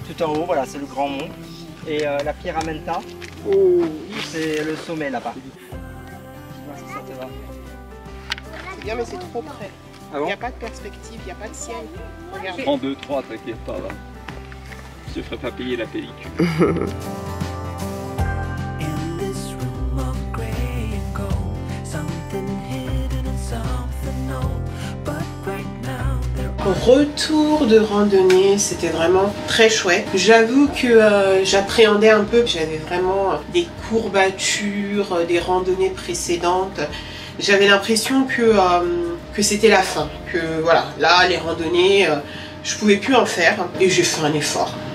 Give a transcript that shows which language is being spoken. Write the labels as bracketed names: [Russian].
[French] Tout en haut, voilà, c'est le grand mont. Et la Pyramenta, Oh. c'est le sommet là-bas. Dis-moi si ça te va. C'est bien, mais c'est trop près. Ah Il bon? n'y a pas de perspective, il n'y a pas de ciel. Regarde. Prends 2, 3, t'inquiète pas là. Je te ferai pas payer la pellicule. [English] In this room of grey and gold, something hidden and something old. But right now there [French] Retour de randonnée, c'était vraiment très chouette. J'avoue que j'appréhendais un peu, j'avais vraiment des courbatures des randonnées précédentes. J'avais l'impression que c'était la fin, que voilà, là les randonnées, je pouvais plus en faire et j'ai fait un effort.